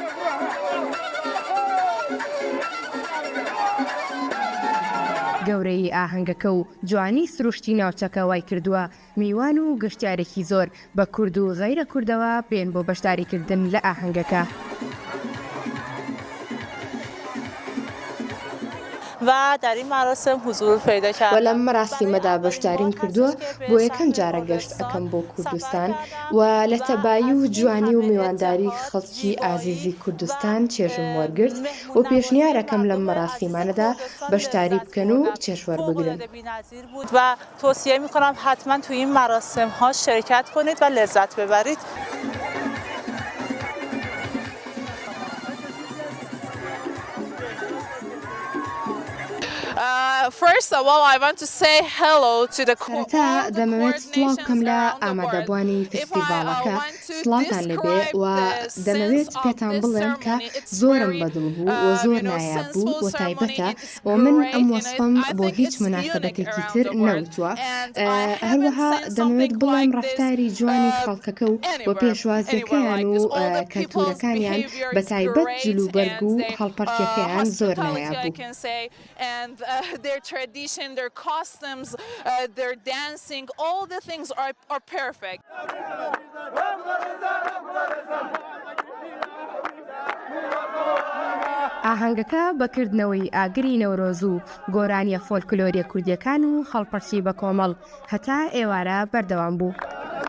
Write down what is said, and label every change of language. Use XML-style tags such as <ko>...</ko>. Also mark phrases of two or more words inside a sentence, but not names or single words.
<ckb>گەورەی ئاهەنگەکە و جوانی سروشتی ناوچەکە وای کردووە میوان و گەشتیارێکی زۆر بە کورد و غەیرە کوردەوە بێن بۆ بەشداریکردن لە ئاهەنگەکە.</ckb> <fa>و در این مراسم حضور پیدا کردم.</fa> <ckb>و لەم مەراسیمەدا بەشداریم کردووە بۆ یەکەم جارە گەشت ئەەکەم بۆ کوردستان و لە تەبایی و جوانی و میوانداری خەڵکی ئازیزی کوردستان چێژم وەرگرت و پێشنیارەکەم لەم مەراسیمانەدا بەشداری بکەن و چێژوەربگرن.</ckb> <fa>و توصیه میکنم حتما توی این مراسم ها شرکت کنید و لذت ببرید.</fa> <en>First of all, I want to say hello to the</en> <ckb>سەرەتا دەمەوێت سڵاو بکەم لە ئامادەبوانی فستیڤالەکە سڵاتان لێبێ و دەمەوێت پێتان بڵێم کە زۆرم بەدڵ بوو و زۆر نایاب بوو و تایبەتە و من ئەم وەسفەم بۆ هیچ مناسبەتێکی تر نەوتووە. هەروەها دەمەوێت بڵێم ڕەفتاری جوانی خەڵکەکە و بۆ پێشوازیەکەیان و کەلتورەکانیان بە تایبەت جلوبەرگ و هەڵپەرتیەکەیان زۆر نایاب بوو.</ckb> <en>Their tradition, their costumes, their dancing, all the things are perfect.</en> <ckb>ئاهەنگەکە بەکردنەوەی ئاگری نەورۆز و گۆرانیە فۆلکلۆریە کوردیەکان و هەڵپەرسی بە کۆمەڵ هەتا ئێوارە بەردەوام بوو.</ckb>